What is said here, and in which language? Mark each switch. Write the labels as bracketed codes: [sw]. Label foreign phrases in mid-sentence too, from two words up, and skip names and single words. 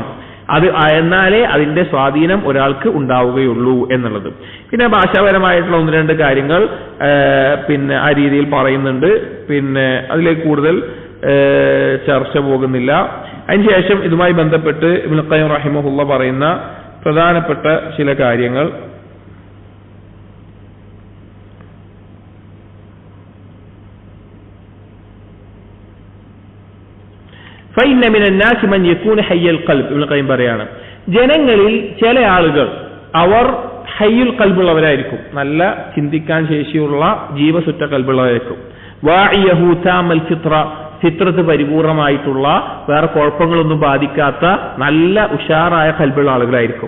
[ml] അത് എന്നാലേ അതിന്റെ സ്വാധീനം ഒരാൾക്ക് ഉണ്ടാവുകയുള്ളൂ എന്നുള്ളത്. പിന്നെ ഭാഷാപരമായിട്ടുള്ള ഒന്ന് രണ്ട് കാര്യങ്ങൾ പിന്നെ ആ രീതിയിൽ പറയുന്നുണ്ട്. പിന്നെ അതിലേക്ക് കൂടുതൽ ചർച്ച പോകുന്നില്ല. അതിനുശേഷം ഇതുമായി ബന്ധപ്പെട്ട് ഇബ്നുൽ ഖയ്യിം റഹിമഹുള്ള പറയുന്ന പ്രധാനപ്പെട്ട ചില കാര്യങ്ങൾ. [ar] فإن من الناس من يكون حي القلب. [ml] ഇബ്നുൽ ഖയ്യിം പറയാണ്, ജനങ്ങളിൽ ചില ആളുകൾ അവർ ഹയ്യുൽ ഖൽബുള്ളവരായിരിക്കും, നല്ല ചിന്തിക്കാൻ ശേഷിയുള്ള ജീവസുറ്റ ഖൽബുള്ളവരായിരിക്കും. [ar] واعيه تام الفطرة, [ml] ഫിത്രത്ത് പരിപൂർണമായിട്ടുള്ള വേറെ കുഴപ്പങ്ങളൊന്നും ബാധിക്കാത്ത നല്ല ഉഷാറായ ഖൽബുള്ള ആളുകളായിരിക്കും.